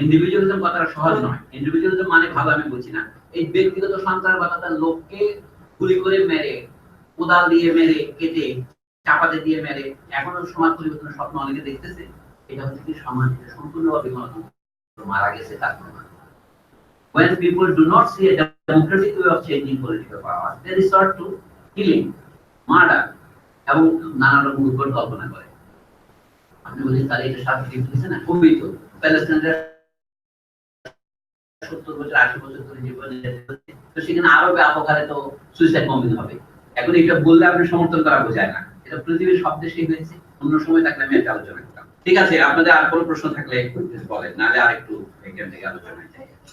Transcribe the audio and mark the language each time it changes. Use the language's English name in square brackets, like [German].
[Bangla] Individualism কথাটা সহজ নয়, ইন্ডিভিজুয়ালিজম মানে ভালো আমি বলছি না, এই ব্যক্তিগত সন্ত্রাসবাদটা লোককে গুলি করে মেরে, কোদাল দিয়ে মেরে, কেটে চাপাতে দিয়ে মেরে এখনো সমাজ পরিবর্তনের স্বপ্ন অনেকে দেখতেছে। এটা হচ্ছে কি সমাজ সম্পূর্ণভাবে মারা গেছে তার প্রমাণ। [English] When people do not see a democratic way of changing political power, they resort to killing, murder, [Bangla] এবং নানা রকম উদ্ভট কল্পনা করে। আপনি বলেন তাহলে এটা শান্তি দিচ্ছে না, খুবই তো প্যালেস্টাইনের 70 বছর 80 বছর ধরে জীবন, তো সেখানে আরো ব্যাপক হারে তো সুইসাইড বম্বিং হবে। এখন এটা বললে আপনি সমর্থন করা বোঝায় না, এটা পৃথিবীর সব দেশেই হয়েছে। অন্য সময় থাকলে আমি একটা আলোচনা করতাম। ঠিক আছে, আপনাদের আর কোনো প্রশ্ন থাকলে বলেন, নাহলে আরেকটু এখান থেকে আলোচনায় যাই।